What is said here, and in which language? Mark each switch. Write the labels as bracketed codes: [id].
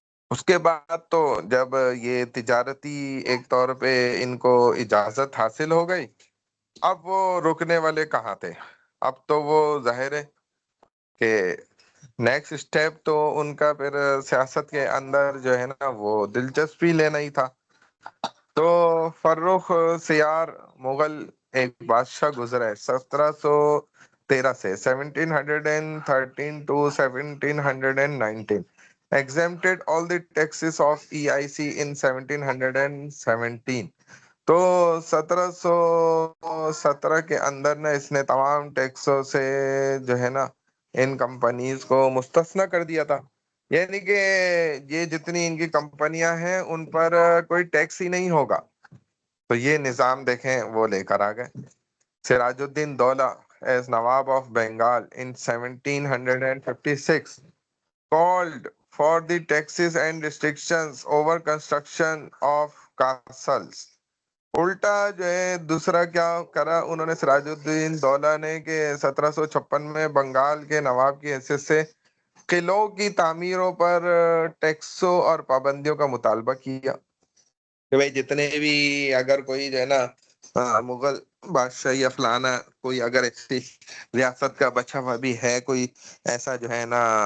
[ur] اس کے بعد تو جب یہ تجارتی ایک طور پہ ان کو اجازت حاصل ہو گئی، اب وہ رکنے والے کہاں تھے؟ اب تو وہ ظاہر ہے کہ نیکسٹ اسٹیپ تو ان کا پھر سیاست کے اندر جو ہے نا وہ دلچسپی لینا ہی تھا. تو فرخ سیار مغل ایک بادشاہ گزرا ہے 1713 سے 1713 to 1719. [en] exempted all the taxes of EIC in 1717. [ur] تو 1717 کے اندر نا اس نے تمام ٹیکسوں سے جو ہے نا ان کمپنیز کو مستثنی کر دیا تھا. یعنی کہ یہ جتنی ان کی کمپنیاں ہیں ان پر کوئی ٹیکس ہی نہیں ہوگا. تو یہ نظام دیکھیں وہ لے کر آ گئے. [en] Siraj uddin Daula as Nawab of Bengal in 1756 called for the taxes and restrictions over construction of castles. [ur] الٹا جو ہے دوسرا کیا کرا انہوں نے سراج الدین دولہ نے کہ 1756 میں بنگال کے نواب کی حیثیت سے قلعوں کی تعمیروں پر ٹیکسوں اور پابندیوں کا مطالبہ کیا کہ بھئی جتنے بھی اگر کوئی جو ہے نا مغل بادشاہ یا فلانا کوئی اگر ایسی ریاست کا بچا ہوا بھی ہے، کوئی ایسا جو ہے نا